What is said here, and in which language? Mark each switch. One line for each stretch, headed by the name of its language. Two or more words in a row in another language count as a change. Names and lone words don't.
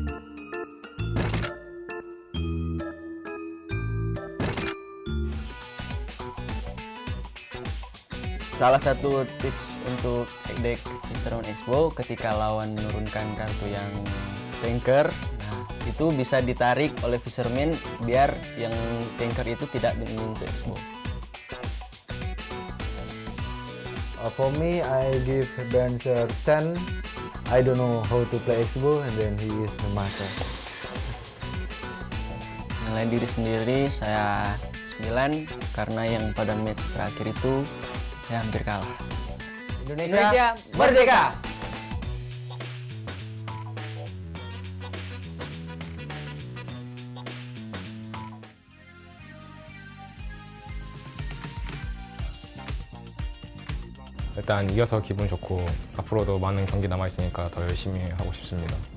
Indonesian: Salah satu tips untuk deck Fisherman Expo ketika lawan menurunkan kartu yang tanker, nah itu bisa ditarik oleh Fisherman biar yang tanker itu tidak menyentuh Expo.
English: For me, I give Dancer 10. I don't know how to play Expo, and then he is the master.
Indonesian: Nilai diri sendiri saya 9 karena yang pada match terakhir itu saya hampir kalah. Indonesia merdeka!
Korean: 일단 이겨서 기분 좋고 앞으로도 많은 경기 남아있으니까 더 열심히 하고 싶습니다.